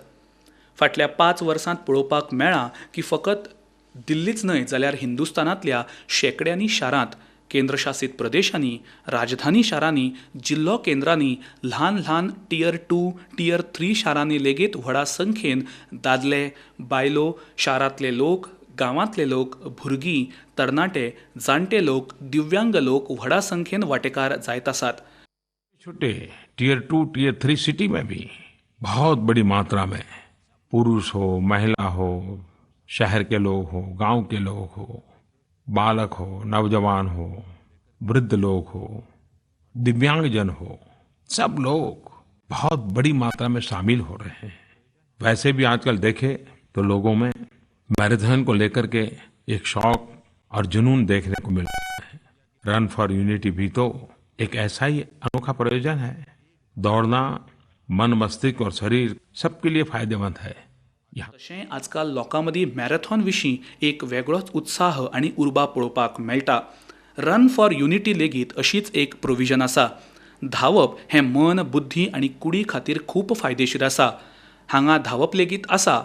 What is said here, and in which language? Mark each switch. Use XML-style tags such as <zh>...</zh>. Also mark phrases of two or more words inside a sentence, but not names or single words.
<kok>फाटल्या 5 वर्सांत पळोवपाक मेळ्ळा की फकत दिल्लीच न्हय जाल्यार हिंदुस्थानांतल्या शेकड्यांनी शारांत, केंद्रशासीत प्रदेशांनी, राजधानी शारांनी, जिल्लो केंद्रांनी, ल्हान ल्हान टियर 2, टियर 3 शारांनी लेगीत व्हडा संख्येन दादले, बायलो, शारांतले लोक, गांवांतले लोक, भुरगीं, तरणाटे, जाणटे लोक, दिव्यांग लोक व्हडा संख्येन वांटेकार जायत आसात.</kok> <hi>छोटे टियर 2, टियर 3 सिटी में भी बहुत बड़ी मात्रा में पुरुष हो, महिला हो, शहर के लोग हो, गांव के लोग हो, बालक हो, नौजवान हो, वृद्ध लोग हो, दिव्यांगजन हो, सब लोग बहुत बड़ी मात्रा में शामिल हो रहे हैं. वैसे भी आजकल देखें तो लोगों में मैराथन को लेकर के एक शौक और जुनून देखने को मिल रहा है. रन फॉर यूनिटी भी तो एक ऐसा ही अनोखा प्रयोजन है. दौड़ना मन, मस्तिष्क और शरीर सबके लिए फायदेमंद है.</hi> <kok>तशें आजकाल लोकां मदीं मॅरेथॉन विशीं एक वेगळोच उत्साह आनी उर्बा पळोवपाक मेळटा. रन फॉर युनिटी लेगीत अशीच एक प्रोविजन आसा. धांवप हें मन, बुद्धी आनी कुडी खातीर खूब फायदेशीर आसा. हांगा धांवप लेगीत आसा.</kok>